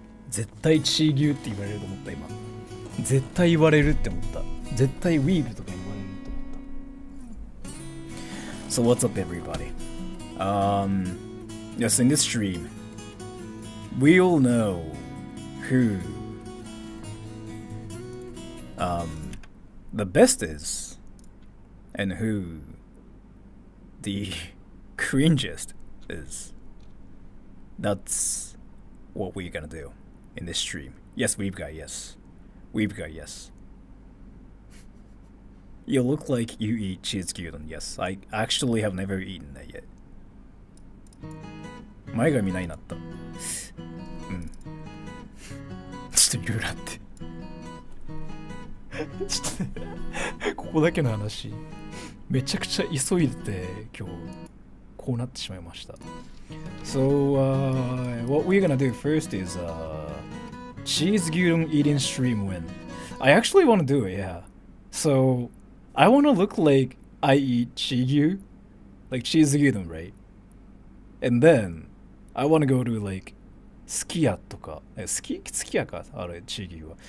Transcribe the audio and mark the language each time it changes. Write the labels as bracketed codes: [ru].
[ja] 絶対チーギューって言われると思った今。絶対言われるって思った。絶対ウィーブとか言われると思った。 [en] So what's up everybody? Yes, in this stream, we all know who the best is and who the cringiest is. That's what we're gonna do in this stream. Yes, we've got yes. We've got yes. You look like you eat cheese gyudon. Yes, I actually have never eaten that yet. [ja] 前髪ないなった。うん。ちょっといろいろあって。ちょっとここだけの話。めちゃくちゃ急いでて今日こうなってしまいました。 [en] So, what we're gonna do first is cheese gyudon eating stream win. I actually want to do it, yeah. So, I want to look like I eat chigyu, like cheese gyudon, right? And then, I want to go to like sukiya とか、sukiya [ja] かあれchigyuは。